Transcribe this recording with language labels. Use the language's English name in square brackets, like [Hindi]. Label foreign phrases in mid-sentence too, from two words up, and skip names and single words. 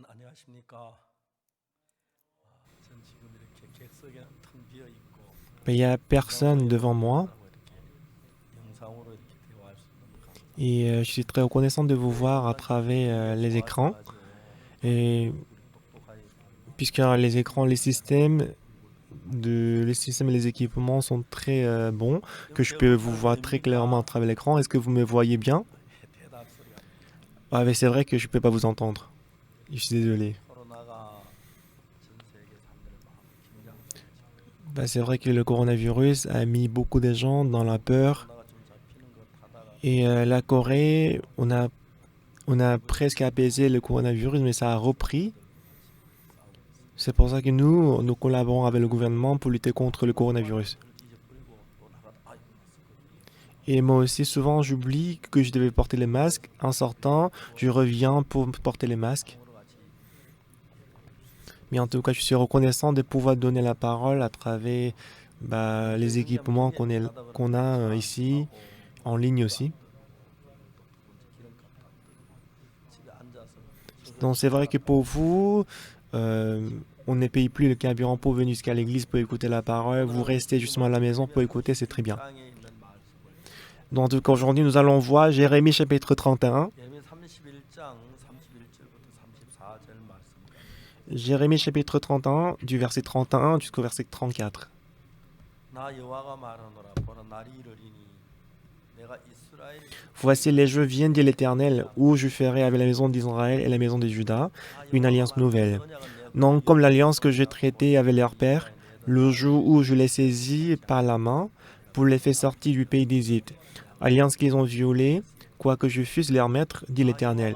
[Korean] 안녕하십니까. 전 지금 이렇게 객석에는 텅 비어 있고 [French] Il n'y a personne devant moi [Korean] 여러분하고 이렇게 영상으로 이렇게 대화할 수 있는 감. [French] et je suis très reconnaissant de vous voir à [Korean] 여러분들한테 [French] travers les écrans. [Korean] 도와줘야죠. [French] Et [Korean] 얼굴이 똑똑하게 [French] puisque les écrans, les systèmes et les équipements sont très bons, que je peux vous voir très clairement à travers l'écran, est-ce que vous me voyez bien? [Korean] 대답 소리가 안 들려. [French] Ah, mais c'est vrai que je ne peux pas vous entendre. Je suis désolé. [Korean] 코로나가 전 세계 사람들의 마음을 긴장시키고 [French] Bah, c'est vrai que le coronavirus a mis beaucoup de gens dans la peur. [Korean] 코로나가 좀 잡히는 것 하다가 [French] Et la Corée, on a presque apaisé le coronavirus, mais ça a repris. [Korean] 싸우고 있어요. [French] C'est pour ça que nous collaborons avec le gouvernement pour lutter contre le coronavirus. [Korean] 그걸 뒤집어버리고 또 나가다 아이고 마스크. [French] Et moi aussi, souvent, j'oublie que je devais porter les masques. En sortant, je reviens pour porter les masques. [Korean] 상으로 같이 [French] Mais en tout cas, je suis reconnaissant de pouvoir donner la parole à travers les équipements qu'on a ici, en ligne aussi. Donc c'est vrai que pour vous, on ne paye plus le carburant pour venir jusqu'à l'église pour écouter la parole. Vous restez justement à la maison pour écouter, c'est très bien. Donc en tout cas, aujourd'hui, nous allons voir Jérémie chapitre 31. [Korean] 예레미야 31장 31절부터 34절 말씀입니다. [French] Jérémie chapitre 31, du verset 31 jusqu'au verset 34. [Korean] 나 여호와가 말하노라 보라 날이 이르리니 내가 이스라엘 [French] Voici les jours viennent dit l'Éternel, où je ferai avec la maison d'Israël et la maison de Juda une alliance nouvelle. Non comme l'alliance que j'ai traitée avec leur père, le jour où je les saisis par la main pour les faire sortir du pays d'Égypte. Alliance qu'ils ont violée, quoique je fusse leur maître, dit l'Éternel.